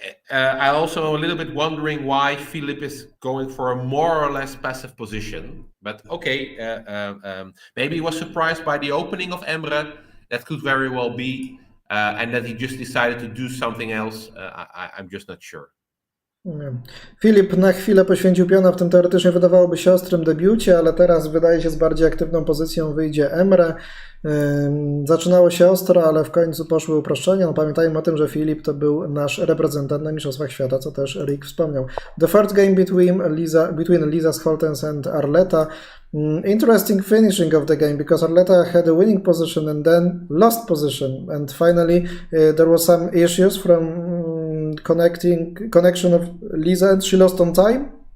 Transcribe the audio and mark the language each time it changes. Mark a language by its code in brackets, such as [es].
[en] I also am a little bit wondering why Filip is going for a more or less passive position. But okay, maybe he was surprised by the opening of Emre. That could very well be. And that he just decided to do something else. I'm just not sure. [pl] Filip na chwilę poświęcił piona w tym teoretycznie wydawałoby się ostrym debiucie, ale teraz wydaje się z bardziej aktywną pozycją wyjdzie Emre. Zaczynało się ostro, ale w końcu poszły uproszczenia. No, pamiętajmy o tym, że Filip to był nasz reprezentant na Mistrzostwach Świata, co też Rick wspomniał. [en] The first game between Lisa Scholtens and Arleta. Interesting finishing of the game, because Arleta had a winning position and then lost position, and finally there was some issues from connection of Lisa, and she lost on time.